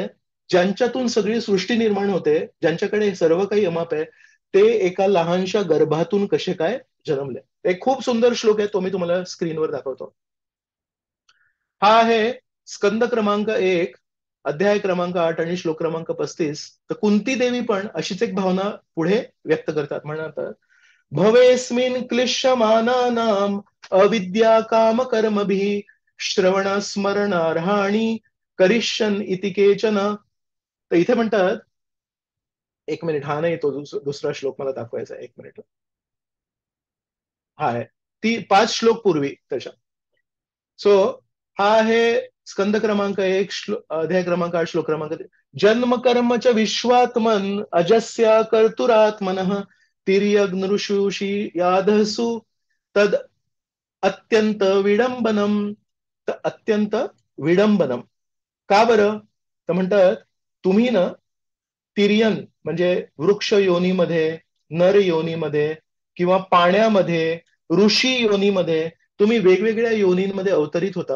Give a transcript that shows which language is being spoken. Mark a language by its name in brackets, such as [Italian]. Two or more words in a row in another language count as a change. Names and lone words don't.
[Marathi] ज्यांच्यातून सगळी सृष्टी निर्माण होते, ज्यांच्याकडे सर्व काही अमाप आहे, ते एका लहानशा गर्भातून कसे काय जन्मले? एक खूप सुंदर श्लोक आहे, तो मी तुम्हाला स्क्रीनवर दाखवतो. हा आहे स्कंद क्रमांक 1, अध्याय क्रमांक 8 आणि श्लोक क्रमांक 35. तर कुंती देवी पण अशीच एक भावना पुढे व्यक्त करतात. म्हणतात, [Sanskrit] भवेस्मिन क्लिश्यमानानाम अविद्या काम कर्मभिः श्रवण स्मरणार्हाणि करिष्यन इति केचन. [Marathi] तर इथे म्हणतात, एक मिनिट, हा नाही, तो दुसरा श्लोक मला दाखवायचा आहे, एक मिनिट. हा आहे ती 5 श्लोक पूर्वी त्याच्या. सो हा आहे स्कंद क्रमांक 1, अध्याय क्रमांक 8, श्लोक क्रमांक 3. [Sanskrit] जन्म कर्मच विश्वात्मन अजस्या कर्तुरात्मनः तिर्यग्नृषुषी याधसु तद अत्यंत विडंबनम. [Marathi] तर [Sanskrit] अत्यंत विडंबनम [Marathi] का बरं? तर म्हणतात, तुम्ही ना तिर्यन म्हणजे वृक्ष योनीमध्ये, नर योनीमध्ये किंवा पाण्यामध्ये, ऋषी योनीमध्ये, तुम्ही वेगवेगळ्या योनींमध्ये अवतरित होता.